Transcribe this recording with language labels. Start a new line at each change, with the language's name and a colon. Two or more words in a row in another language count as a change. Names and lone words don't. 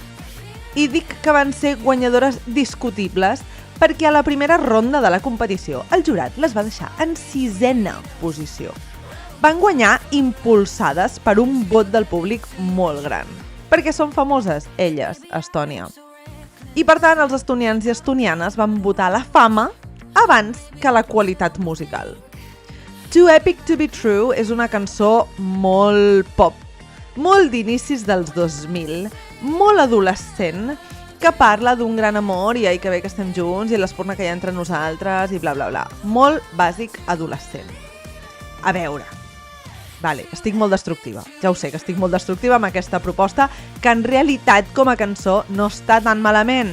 Catalan: I dic que van ser guanyadores discutibles perquè a la primera ronda de la competició el jurat les va deixar en 6ª posició. Van guanyar impulsades per un vot del públic molt gran, perquè són famoses elles, a Estònia. I per tant els estonians i estonianes van votar la fama abans que la qualitat musical. Too Epic to be True és una cançó molt pop, molt d'inicis dels 2000, molt adolescent, que parla d'un gran amor i ai que bé que estem junts i l'espurna que hi ha entre nosaltres i bla bla bla. Molt bàsic adolescent. A veure, vale, estic molt destructiva. Ja ho sé que estic molt destructiva amb aquesta proposta, que en realitat com a cançó no està tan malament.